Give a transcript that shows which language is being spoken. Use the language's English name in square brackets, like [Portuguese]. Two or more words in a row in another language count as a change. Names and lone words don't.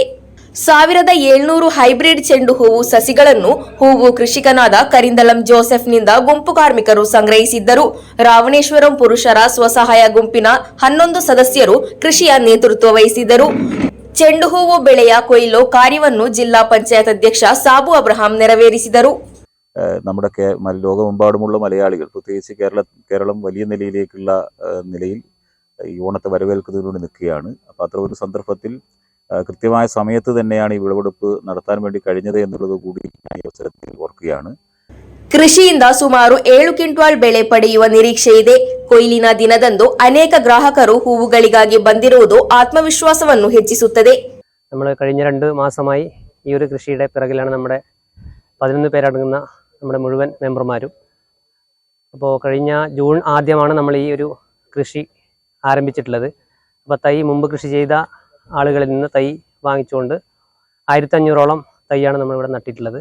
[Kannada] 1700 ಹೈಬ್ರಿಡ್ ಚೆಂಡು ಹೂವು ಸಸಿಗಳನ್ನು ಹೂವು ಕೃಷಿಕನಾದ ಕರಿಂದಲಂ ಜೋಸೆಫ್ನಿಂದ ಗುಂಪು ಕಾರ್ಮಿಕರು ಸಂಗ್ರಹಿಸಿದ್ದರು. ರಾವಣೇಶ್ವರಂ ಪುರುಷರ ಸ್ವಸಹಾಯ ಗುಂಪಿನ 11 ಸದಸ್ಯರು ಕೃಷಿಯ ನೇತೃತ್ವ ವಹಿಸಿದ್ದರು. ಚೆಂಡು ಹೂವು ಬೆಳೆಯ ಕೊಯ್ಲು ಕಾರ್ಯವನ್ನು ಜಿಲ್ಲಾ [Malayalam] പഞ്ചായത്ത് അധ്യക്ഷ സാബു അബ്രഹാം [Kannada] ನೆರವೇರಿಸಿದರು. [Malayalam] നമ്മുടെ ലോകമെമ്പാടുമുള്ള മലയാളികൾ, പ്രത്യേകിച്ച് കേരളം വലിയ നിലയിലേക്കുള്ള നിലയിൽ ഈ ഓണത്തെ വരവേൽക്കുന്നതിലൂടെ നിൽക്കുകയാണ്. അപ്പോൾ അത്ര ഒരു സന്ദർഭത്തിൽ കൃത്യമായ സമയത്ത് തന്നെയാണ് ഈ വിളവെടുപ്പ് നടത്താൻ വേണ്ടി കഴിഞ്ഞത് എന്നുള്ളത് കൂടി ഈ അവസരത്തിൽ ഓർക്കുകയാണ്. [Kannada] ಕೃಷಿಯಿಂದ ಸುಮಾರು 7 ಕ್ವಿಂಟಾಲ್ ಬೆಳೆ ಪಡೆಯುವ ನಿರೀಕ್ಷೆ ಇದೆ. ಕೊಯ್ಲಿನ ದಿನದಂದು ಅನೇಕ ಗ್ರಾಹಕರು ಹೂವುಗಳಿಗಾಗಿ ಬಂದಿರುವುದು ആത്മവിശ്വാസವನ್ನು ಹೆಚ್ಚಿಸುತ್ತದೆ. [Malayalam] നമ്മൾ കഴിഞ്ഞ 2 മാസമായി ഈ ഒരു കൃഷിയുടെ പിറകിലാണ് നമ്മുടെ 11 പേരടങ്ങുന്ന നമ്മുടെ മുഴുവൻ മെമ്പർമാരും. അപ്പോൾ കഴിഞ്ഞ ജൂൺ ആദ്യമാണ് നമ്മൾ ഈ ഒരു കൃഷി ആരംഭിച്ചിട്ടുള്ളത്. അപ്പോൾ തൈ മുമ്പ് കൃഷി ചെയ്ത ആളുകളിൽ നിന്ന് തൈ വാങ്ങിച്ചുകൊണ്ട് 1500ഓളം തൈയാണ് നമ്മളിവിടെ നട്ടിട്ടുള്ളത്.